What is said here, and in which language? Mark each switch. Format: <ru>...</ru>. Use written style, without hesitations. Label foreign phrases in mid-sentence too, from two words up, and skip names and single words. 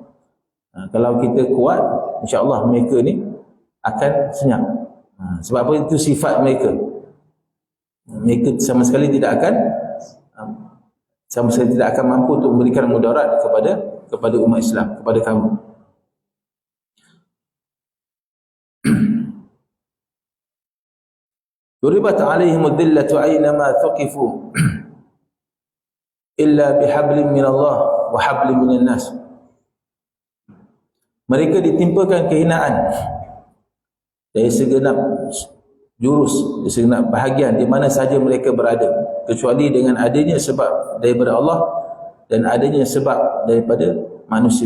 <ms>Kalau kita kuat,</ms> <ar>إن شاء الله</ar> <ms>mereka ni akan senyap. Sebab apa? Itu sifat mereka. Mereka sama sekali tidak akan mampu untuk memberikan mudarat kepada umat Islam, kepada kamu.</ms> <ar>ضربت عليهم الذلة أينما ثقفوا إلا بحبل من الله وحبل من الناس.</ar> <ms>Mereka ditimpakan kehinaan dari segenap jurus, dari segenap bahagian di mana sahaja mereka berada, kecuali dengan adanya sebab daripada Allah dan adanya sebab daripada manusia.</ms>